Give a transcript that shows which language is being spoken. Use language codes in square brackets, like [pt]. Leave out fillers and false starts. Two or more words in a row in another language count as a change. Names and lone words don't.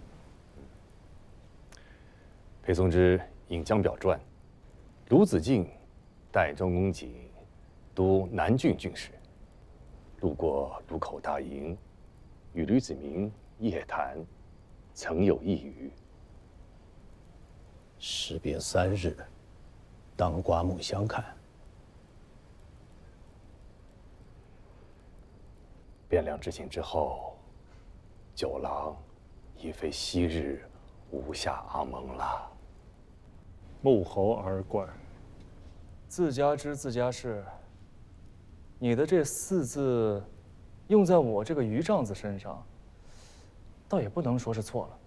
[zh] 裴松之引江表傳，卢子敬代庄公瑾督南郡郡事，路過卢口大營，與呂子明夜談，曾有一語。時別3日，當刮目相看。汴梁之行之後，九郎已非昔日无下阿蒙了。穆侯而怪，自家知自家事。你的這4字，用在我這個余丈子身上，倒也不能說是錯了。